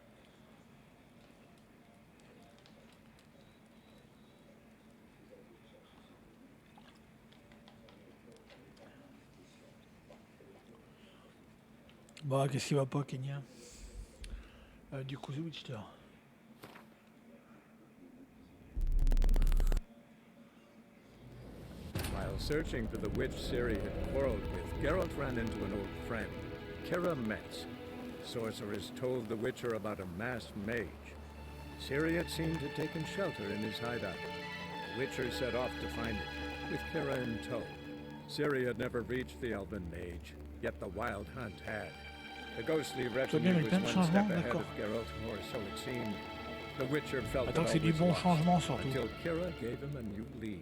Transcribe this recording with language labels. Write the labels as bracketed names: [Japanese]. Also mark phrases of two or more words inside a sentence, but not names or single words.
[French] Bah, qu'est-ce qui va pas, Kenya? Du coup, [English] The Witcher. While searching for the witch Ciri had quarreled with, Geralt ran into an old friend, Kira Metz. Sorceress told the Witcher about a masked mage. Ciri had seemed to have taken shelter in his hideout. The Witcher set off to find it, with Kira in tow. Ciri had never reached the elven mage, yet the wild hunt had. The ghostly retinue was one step ahead of Geralt, or so it seemed. The Witcher felt [French] Attends [English] that [French] que c'est [English] all [French] du [English] was [French] bon [English] lost, [French] changement surtout. [English] until Kira gave him a new lead.